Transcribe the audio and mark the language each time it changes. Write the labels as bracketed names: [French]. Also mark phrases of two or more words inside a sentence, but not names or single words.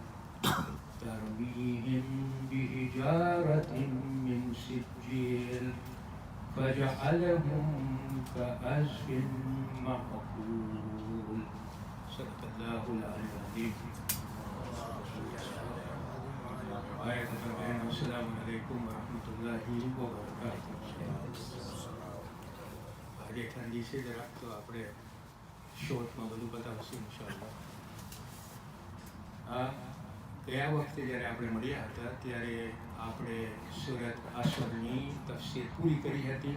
[Arabic] ترميهم بحجارة من سجيل فجعلهم كعصف مأكول. صدق الله العلي العظيم. السلام عليكم ورحمة الله وبركاته. [Gujarati] આજે ઠંડી છે જરાક તો આપણે શોર્ટમાં બધું બતાવશું ઇન્શાઅલ્લાહ. ગયા વખતે જ્યારે આપણે મળ્યા હતા ત્યારે આપણે સૂરત અસરની તફસીર પૂરી કરી હતી.